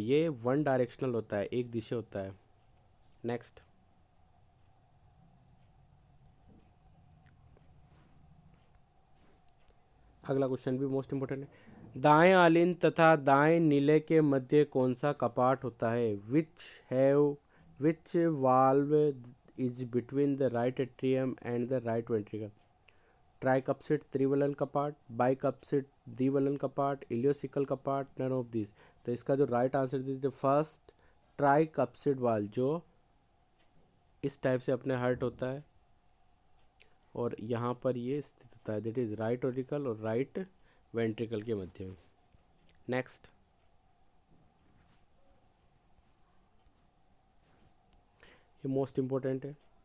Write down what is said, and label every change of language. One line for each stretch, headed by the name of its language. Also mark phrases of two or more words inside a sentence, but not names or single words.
Hindi: ये 1 डायरेक्शनल होता है, एक दिशा होता है। नेक्स्ट, अगला क्वेश्चन भी
English: most important
Hindi: है, दाएं आलिंद तथा दाएं नीले के मध्य कौन सा कपाट होता है?
English: which valve is between the right atrium and the right ventricle.
Hindi: ट्राइकप्सिड त्रिवलन कपाट, बाइकप्सिड द्विवलन कपाट, इलियोसिकल कपाट,
English: none of this.
Hindi: तो इसका जो
English: right answer
Hindi: दीजिए
English: first tricuspid valve,
Hindi: जो इस टाइप से अपने हर्ट होता है और यहाँ पर ये स्थित होता है,
English: that is right auricle
Hindi: और
English: right ventricle
Hindi: के मध्य में। नेक्स्ट, ये
English: most important
Hindi: है।